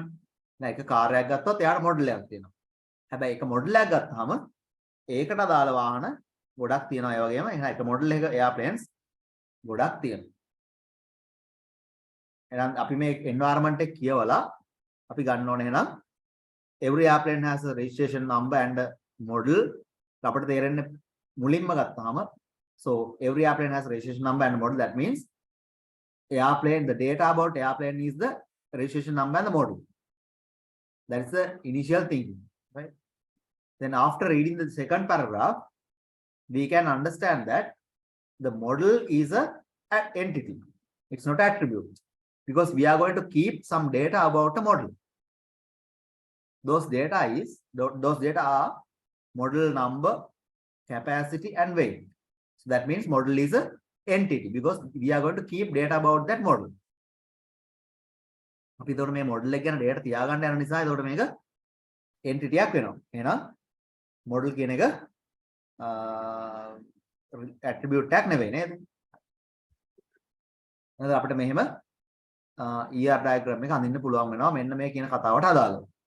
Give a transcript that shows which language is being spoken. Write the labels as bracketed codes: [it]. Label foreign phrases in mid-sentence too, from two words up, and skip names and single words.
[si] දැන් එක කාර් එකක් ගත්තොත් එයාට model එකක් තියෙනවා. හැබැයි එක model එකක් ගත්තාම ඒකට අදාළ වාහන ගොඩක් තියෙනවා. ඒ වගේම එහෙනම් එක model එක airplanes ගොඩක් තියෙනවා. එහෙනම් අපි මේ environment එක කියවලා අපි ගන්න ඕනේ එහෙනම් [en] every airplane has a registration number and a model. [si] අපිට තේරෙන්නේ මුලින්ම ගත්තාම [en] so every airplane has a registration number and a model. That means airplane, the data about airplane is the registration number and the model. That's the initial thinking, right? Then after reading the second paragraph, we can understand that the model is an entity. It's not attribute because we are going to keep some data about a model. Those data are model number, capacity, and weight. So that means model is a entity because we are going to keep data about that model. [si] අපි එතකොට මේ model එක ගැන data තියාගන්න යන නිසා එතකොට මේක entity එකක් වෙනවා. එහෙනම් model කියන එක attribute එකක් නෙවෙයි නේද? එහෙනම් අපිට මෙහෙම [en] ER diagram [si] එක අඳින්න පුළුවන් වෙනවා මෙන්න මේ කියන කතාවට අදාළව.